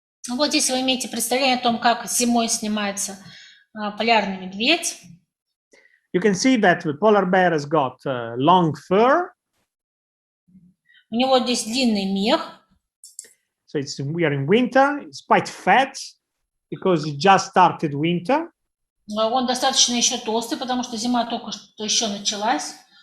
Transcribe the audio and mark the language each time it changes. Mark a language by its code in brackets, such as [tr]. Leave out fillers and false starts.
[ru] Вот здесь вы имеете представление о том, как зимой снимается полярный медведь. [en] You can see that the polar bear has got long fur. [ru] У него здесь длинный мех. [en] So we are in winter. It's quite fat because it just started winter. [ru] Он достаточно еще толстый, потому что зима только что еще началась.